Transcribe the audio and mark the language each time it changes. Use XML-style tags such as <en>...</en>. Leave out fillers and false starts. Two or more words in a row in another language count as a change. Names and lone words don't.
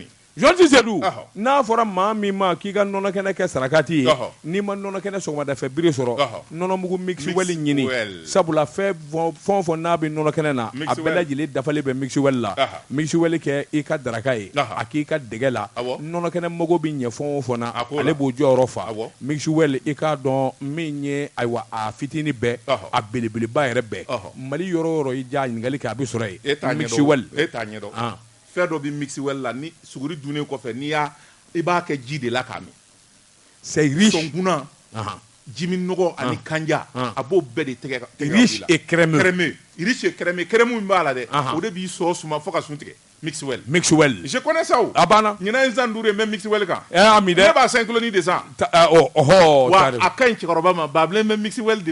<bm>Jean Cissé du n'a fɔra maa min ma k'i ka nɔnɔkɛnɛ kɛ sarakati ye n'i ma nɔnɔkɛnɛ sɔgɔmadafɛ biri sɔrɔ nɔnɔmugu mixwell ɲini sabula fɛn o fɛn n'a bɛ nɔnɔkɛnɛ na a bɛɛ lajɛlen dafalen bɛ mixwell la mixwell kɛ i ka daraka ye a k'i ka dɛgɛ la nɔnɔkɛnɛ mago bɛ ɲɛ fɛn o fɛn na ale b'o jɔyɔrɔ fa mixwell i k'a dɔn min ye ayiwa a fitinin bɛɛ a belebeleba yɛrɛ bɛɛ Mali yɔrɔ o yɔrɔ i ja ɲininkali kɛ a bɛ sɔrɔ yen mixwell e t'a ɲɛdɔn fɛn dɔ bɛ mixwell la ni suguri dunnen kɔfɛ i b'a kɛ ji de la k'a min</bm> <fr>c'est riche</fr> <bm>sɔnkunan jiminɔgɔ ani kanja a b'o bɛɛ de tɛgɛ</bm> <fr>riche et crémeux riche et crémeux crémeux</fr> <bm>min b'a la dɛ o de b'i sɔn suma fo ka sun tigɛ mixwell</bm> <fr>je connais ça</fr> <bm>o a banna ɲinan ye san 5 ye n bɛ mixwell kan a mi dɛ ne b'a 5 kiloni de san wa a ka ɲi cɛkɔrɔba ma babilen bɛ mixwell de</bm>